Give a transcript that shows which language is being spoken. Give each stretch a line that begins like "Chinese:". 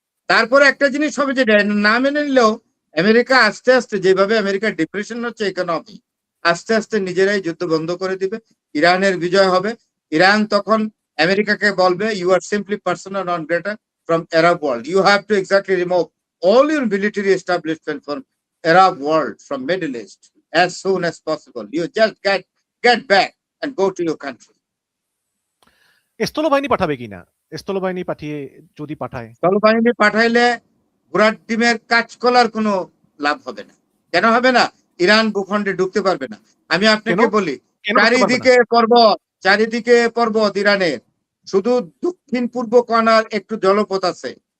Bangla: তারপরে একটা জিনিস হবে যে না মেনে নিলেও আমেরিকা আস্তে আস্তে, যেভাবে আমেরিকার ডিপ্রেশন হচ্ছে ইকোনমি, আস্তে আস্তে নিজেরাই যুদ্ধ বন্ধ করে দিবে, ইরানের বিজয় হবে। ইরান তখন আমেরিকাকে বলবে
English: You are simply persona non grata from Arab world, you have to exactly remove all your military establishment from Arab world, from Middle East. as soon as possible. You just get back and go to your country.
Bangla: স্থলবাহিনী পাঠাবে কিনা? স্থলবাহিনী পাঠিয়ে যদি পাঠায়, স্থলবাহিনী পাঠাইলে ঘোড়ার ডিমের কাঁচকলার কোনো লাভ হবে না। কেন হবে না? ইরান ভূখণ্ডে ঢুকতে পারবে না। আমি আপনাকে কেন? বলি, কেন ঢুকতে পারবে না? চারিদিকে পর্বত ইরানের, শুধু দক্ষিণ পূর্ব কোণার একটু জলপথ আছে।